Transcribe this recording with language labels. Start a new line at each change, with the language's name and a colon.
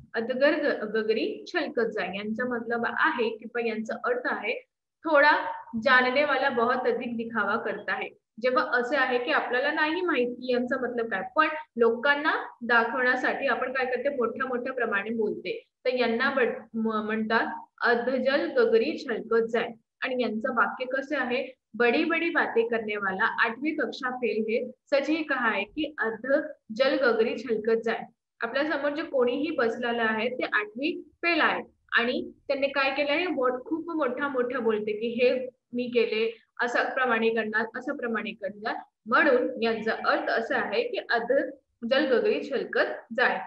Hindi: अधगर गगरी छलकत जाय
Marathi: यांचा मतलब आहे किंवा यांचा अर्थ आहे
Hindi: थोडा जानने वाला बहुत अधिक दिखावा करता है.
Marathi: जेव्हा असे आहे की आपल्याला नाही माहिती यांचा मतलब काय, पण लोकांना दाखवण्यासाठी आपण काय करते मोठ्या मोठ्या प्रमाणे बोलते. तर यांना म्हणतात
Hindi: अधजल गगरी छलकत जाय.
Marathi: आणि यांचं वाक्य कसे आहे?
Hindi: बड़ी बड़ी बातें करने वाला 8वीं कक्षा फेल है, सच ही कहा है की अध जल गगरी छलकत जाय.
Marathi: आपल्या समोर जे कोणीही बसलेलं आहे ते 8वी फेल आहे आणि त्यांनी काय केलं आहे खूप मोठ्या बोलते की हे मी केले, असं प्रमाणे करणार, असं प्रमाणे करणार. म्हणून यांचा अर्थ असा आहे की
Hindi: अध जल गगरी छलकत जाय.